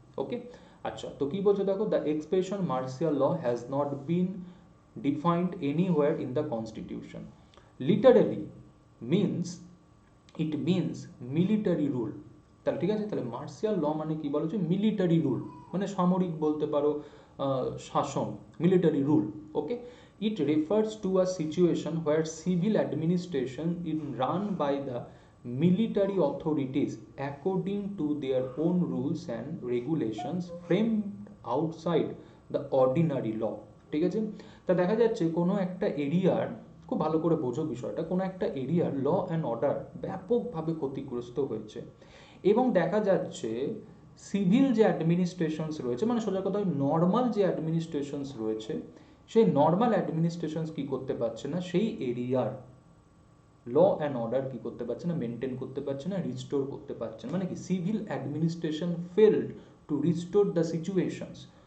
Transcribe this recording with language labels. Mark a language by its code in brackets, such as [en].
[en] okay, [bn] আচ্ছা, তো কি বলছে দেখো, [en] The expression martial law has not been defined anywhere in the constitution. Literally means, it means military rule. [bn] তাহলে ঠিক আছে, তাহলে মার্শিয়াল ল মানে কি বলো, যে মিলিটারি রুল, মানে সামরিক বলতে পারো শাসন, military rule. [en] Okay, it refers to a situation where civil administration is run by the military authorities according to their own rules and regulations framed outside the ordinary law। [bn] ঠিক আছে, তা দেখা যাচ্ছে কোনো একটা এরিয়ার, খুব ভালো করে বোঝো বিষয়টা, কোনো একটা এরিয়ার ল অ্যান্ড অর্ডার ব্যাপকভাবে ক্ষতিগ্রস্ত হয়েছে, এবং দেখা যাচ্ছে সিভিল যে অ্যাডমিনিস্ট্রেশনস রয়েছে, মানে সোজা কথা নর্মাল যে অ্যাডমিনিস্ট্রেশনস রয়েছে, সেই নর্মাল অ্যাডমিনিস্ট্রেশনস কি করতে পারছে না, সেই এরিয়ার ল অ্যান্ড অর্ডার কি করতে পারছে না, মেনটেন করতে পারছে না, রিস্টোর করতে পারছে না। মানে কি, [en] Civil administration failed to restore the situations.